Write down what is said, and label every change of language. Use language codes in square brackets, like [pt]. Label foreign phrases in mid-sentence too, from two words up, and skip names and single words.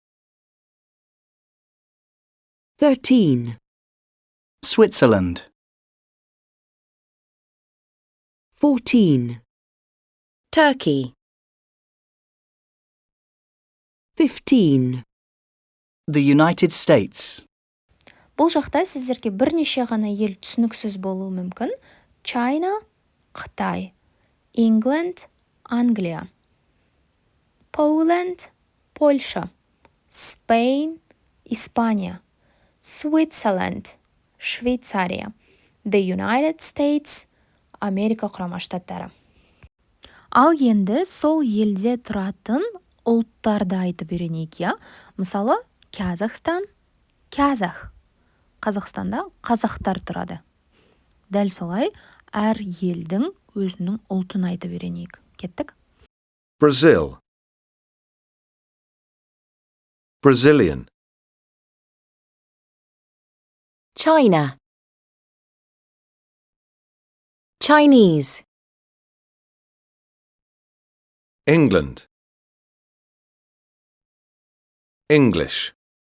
[en] 13, Switzerland, 14, Turkey, 15, the United States, [kk] Бұл жақта сіздерге бірнеше ғана ел түсініксіз болуы мүмкін. China, Қытай, England, Англия, Poland, Польша, Spain, Испания, Switzerland, Швейцария, The United States, Америка құрама штаттары. Ал енді сол елде тұратын ұлттарды айтып үйренейік, иә? Мысалы, Казахстан, Казах. Қазақстанда қазақтар тұрады. Дәл солай, әр елдің өзінің ұлтын айтып үйренейік. Кеттік? [en] Brazil, Brazilian, China, Chinese, England, English,